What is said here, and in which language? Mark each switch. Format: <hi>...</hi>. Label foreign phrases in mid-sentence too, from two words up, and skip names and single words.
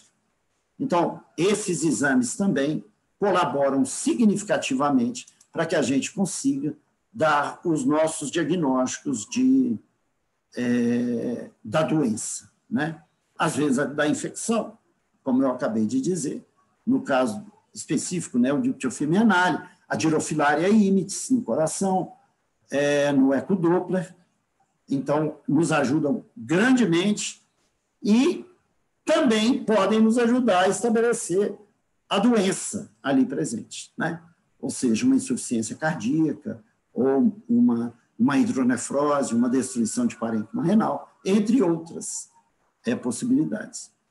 <pt>Então, esses exames também colaboram significativamente para que a gente consiga dar os nossos diagnósticos da doença, né? Às vezes da infecção, como eu acabei de dizer, no caso específico, né, o Diptiofilme renale, a Dirofilaria imitis no coração, no ecodoppler, então nos ajudam grandemente e também podem nos ajudar a estabelecer a doença ali presente, né? Ou seja, uma insuficiência cardíaca, ou uma hidronefrose, uma destruição de parênquima renal, entre outras possibilidades.</pt>